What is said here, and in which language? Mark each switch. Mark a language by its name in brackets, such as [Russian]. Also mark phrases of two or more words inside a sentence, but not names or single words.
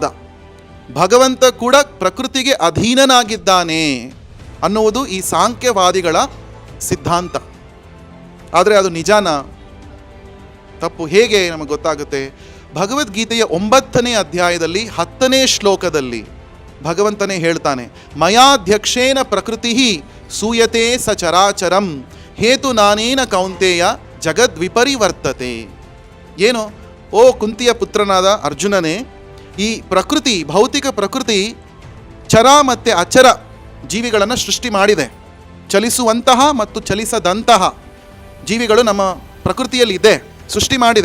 [Kannada] ಭಗವಂತ ಕೂಡ ಪ್ರಕೃತಿಗೆ ಅಧೀನನಾಗಿದ್ದಾನೆ ಅನ್ನುವುದು ಈ ಸಾಂಖ್ಯವಾದಿಗಳ ಸಿದ್ಧಾಂತ. ಆದರೆ ಅದು ನಿಜಾನ? ತಪ್ಪು. ಹೇಗೆ ನಮಗೆ ಗೊತ್ತಾಗುತ್ತೆ? ಭಗವದ್ಗೀತೆಯ 9ನೇ ಅಧ್ಯಾಯದಲ್ಲಿ 10ನೇ ಶ್ಲೋಕದಲ್ಲಿ ಭಗವಂತನೇ ಹೇಳ್ತಾನೆ, [Sanskrit] ಮಯಾಧ್ಯಕ್ಷೇನ ಪ್ರಕೃತಿ ಸೂಯತೆ ಸ ಚರಾಚರಂ ಹೇತು ನಾನೇನ ಕೌಂತೆಯ ಜಗದ್ವಿಪರಿವರ್ತತೆ. [Kannada] ಏನು, ಓ ಕುಂತಿಯ ಪುತ್ರನಾದ ಅರ್ಜುನನೇ, ಈ ಪ್ರಕೃತಿ, ಭೌತಿಕ ಪ್ರಕೃತಿ ಚರ ಮತ್ತು ಅಚರ ಜೀವಿಗಳನ್ನು ಸೃಷ್ಟಿ ಮಾಡಿದೆ. ಚಲಿಸುವಂತಹ ಮತ್ತು ಚಲಿಸದಂತಹ ಜೀವಿಗಳು ನಮ್ಮ ಪ್ರಕೃತಿಯಲ್ಲಿ ಇದೆ, ಸೃಷ್ಟಿ ಮಾಡಿದೆ.